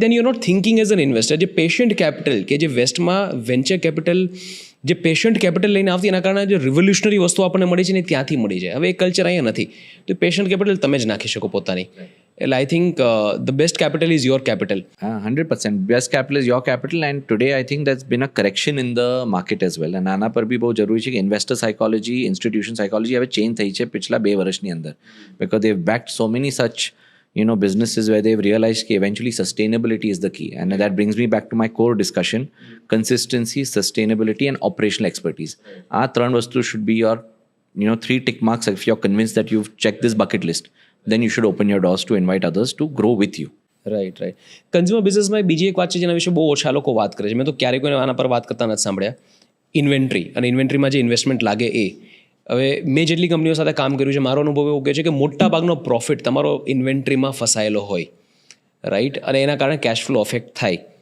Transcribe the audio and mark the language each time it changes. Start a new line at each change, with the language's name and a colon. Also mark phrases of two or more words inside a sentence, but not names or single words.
English: then you are not thinking as an investor.
Gujarati: જે
English: patient capital
Gujarati: કે જે વેસ્ટમાં
English: venture capital
Gujarati: જે
English: patient capital
Gujarati: લઈને આવતી એના કારણે જે રિવોલ્યુશનરી વસ્તુ આપણને મળી છે ને ત્યાંથી મળી જાય. હવે એ કલ્ચર અહીંયા નથી. તો
English: patient capital
Gujarati: તમે જ નાખી શકો પોતાની.
English: એટલે I think the best capital is your capital. 100%. Best capital is your capital, and today I think there's been a correction in the market as well.
Gujarati: અને આના પર બી બહુ જરૂરી છે કે
English: investor psychology, institution psychology
Gujarati: હવે ચેન્જ થઈ છે પિછલા 2 વર્ષની અંદર,
English: because they've backed so many such businesses where they've realized that eventually sustainability is the key. And that brings me back to my core discussion: consistency, sustainability and operational expertise.
Gujarati: આ 3 વસ્તુ
English: should be your 3 tick marks. If you're convinced that you've checked this bucket list, then you should open your doors to invite others to grow with you. રાઈટ.
Gujarati: કન્ઝ્યુમર બિઝનેસમાં બીજી એક વાત છે જેના વિશે બહુ ઓછા લોકો વાત કરે છે. મેં તો ક્યારેય કોઈને આના પર વાત કરતા નથી સાંભળ્યા. ઇન્વેન્ટરી. અને ઇન્વેન્ટરીમાં જે ઇન્વેસ્ટમેન્ટ લાગે એ. હવે મેં જેટલી કંપનીઓ સાથે કામ કર્યું છે, મારો અનુભવ એવો કહે છે કે મોટા ભાગનો પ્રોફિટ તમારો ઇન્વેન્ટરીમાં ફસાયેલો હોય, રાઈટ, અને એના કારણે
English: cash flow
Gujarati: અફેક્ટ થાય.